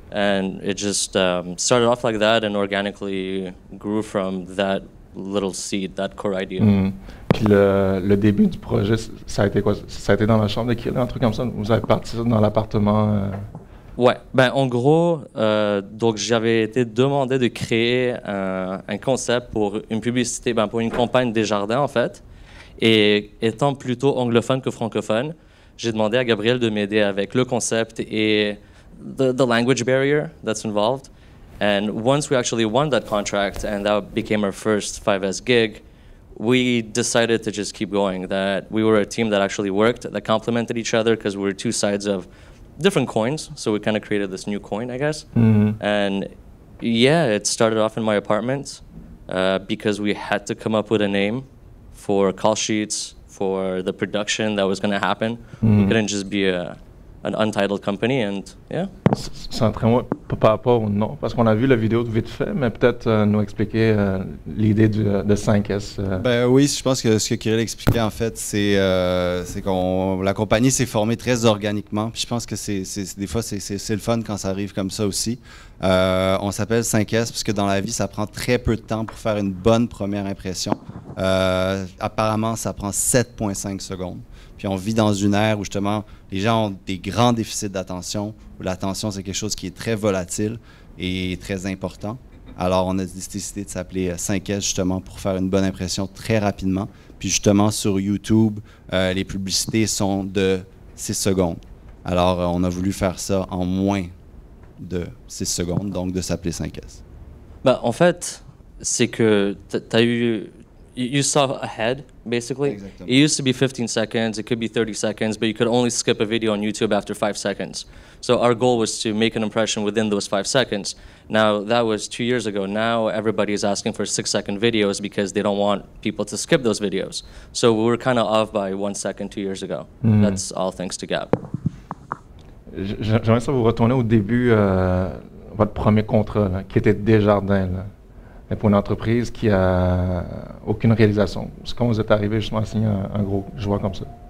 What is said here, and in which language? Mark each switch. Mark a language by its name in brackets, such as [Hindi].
[English] And it just started off like that and organically grew from that little seed, that core idea. [French] Puis le début du projet, ça a été quoi? Ça a été dans la chambre de Kirill, un truc comme ça? Vous avez parti dans l'appartement? Ouais, ben en gros, donc j'avais été demandé de créer un concept pour une publicité, pour une campagne Desjardins en fait. Et étant plutôt anglophone que francophone, j'ai demandé à Gabriel de m'aider avec le concept et [English] the language barrier that's involved. And once we actually won that contract and that became our first 5S gig, we decided to just keep going, that we were a team that actually worked, that complemented each other because we were two sides of different coins. So we kind of created this new coin, I guess. And yeah, it started off in my apartment because we had to come up with a name for call sheets, for the production that was going to happen. We couldn't just be an untitled company, and yeah. [French] Centrez-moi par rapport au nom, parce qu'on a vu la vidéo de vite fait, mais peut-être nous expliquer l'idée de 5S. Ben oui, je pense que ce que Kirill expliquait, en fait, c'est que la compagnie s'est formée très organiquement. Puis je pense que des fois, c'est le fun quand ça arrive comme ça aussi. On s'appelle 5S parce que dans la vie, ça prend très peu de temps pour faire une bonne première impression. Apparemment, ça prend 7,5 secondes. Puis on vit dans une ère où justement les gens ont des grands déficits d'attention, où l'attention c'est quelque chose qui est très volatile et très important. Alors on a décidé de s'appeler 5S justement pour faire une bonne impression très rapidement. Puis justement sur YouTube, les publicités sont de 6 secondes. Alors on a voulu faire ça en moins de 6 secondes, donc de s'appeler 5S. En fait, c'est que tu as eu... [English] You saw ahead, basically. [French] Exactement. [English] It used to be 15 seconds, it could be 30 seconds, but you could only skip a video on YouTube after 5 seconds. So our goal was to make an impression within those 5 seconds. Now, that was 2 years ago. Now, everybody is asking for 6-second videos because they don't want people to skip those videos. So we were kind of off by 1 second 2 years ago. That's all thanks to Gab. [French] J'aimerais ça vous retourner au début, votre premier contrat, là, qui était Desjardins, là. Mais pour une entreprise qui a aucune réalisation. C'est quand vous êtes arrivé justement à signer un gros joueur comme ça?